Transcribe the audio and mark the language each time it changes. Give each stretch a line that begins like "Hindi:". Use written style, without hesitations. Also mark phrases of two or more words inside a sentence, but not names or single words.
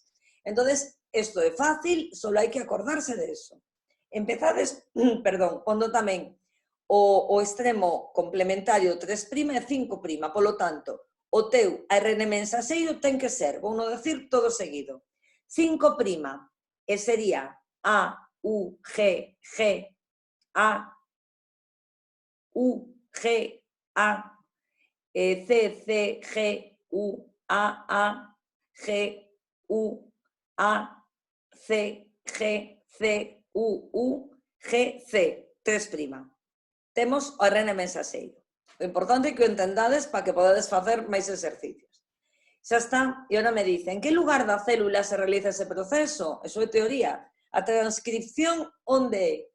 Galician: Entonces, isto é fácil, só hai que acordarse de eso. Empezades, pondo tamén o extremo complementario 3' e 5', polo tanto, o teu ARN mensaxeiro ten que ser, vou non decir todo seguido, 5', e sería A, U, G, G, A, U, G, A, C, C, G, U, A, G, U, A, C, G, C, U, G, C, 3'. Temos o ARN mensaxeiro. O importante é que o entendades para que podades facer máis exercicios. Xa está, e agora me dicen, en que lugar da célula se realiza ese proceso? Eso é teoría. A transcripción onde?